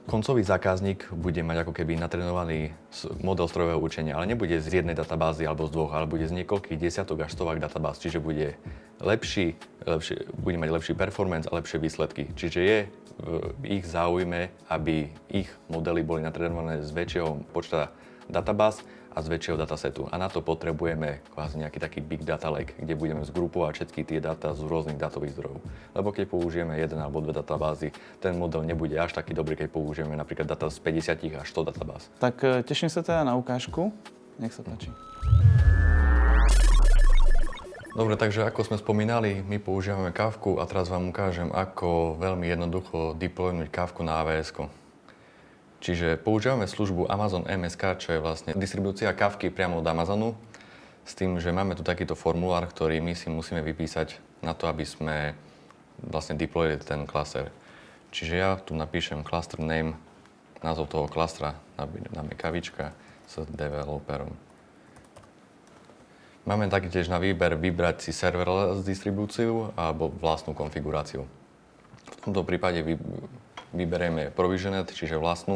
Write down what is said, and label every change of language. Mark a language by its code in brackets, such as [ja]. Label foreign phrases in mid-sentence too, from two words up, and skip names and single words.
[sk] Koncový zákazník bude mať ako keby natrenovaný model strojového učenia, ale nebude z jednej databázy alebo z dvoch, ale bude z niekoľkých desiatok až stovák databáz, čiže bude bude mať lepší performance a lepšie výsledky. Čiže je v ich záujme, aby ich modely boli natrenované z väčšieho počta databáz a z väčšieho datasetu. A na to potrebujeme kvázi nejaký taký [en] big data lake, [sk] kde budeme zgrupovať všetky tie dáta z rôznych dátových zdrojov. Lebo keď použijeme jeden alebo dve databázy, ten model nebude až taký dobrý, keď použijeme napríklad data z 50 až 100 databáz. Tak teším sa teda na ukážku. Nech sa páči. Dobre, takže ako sme spomínali, my používame Kafku a teraz vám ukážem, ako veľmi jednoducho deploynúť Kafku na AWS-ko. Čiže používame službu Amazon MSK, čo je vlastne distribúcia Kafky priamo od Amazonu, s tým, že máme tu takýto formulár, ktorý my si musíme vypísať na to, aby sme vlastne deployili ten klaster. Čiže ja tu napíšem [en] cluster name, [sk] názov toho klastra, dáme kavička s developerom. Máme taktiež na výber vybrať si serverless distribúciu alebo vlastnú konfiguráciu. V tomto prípade vyberieme provisioned, čiže vlastnú.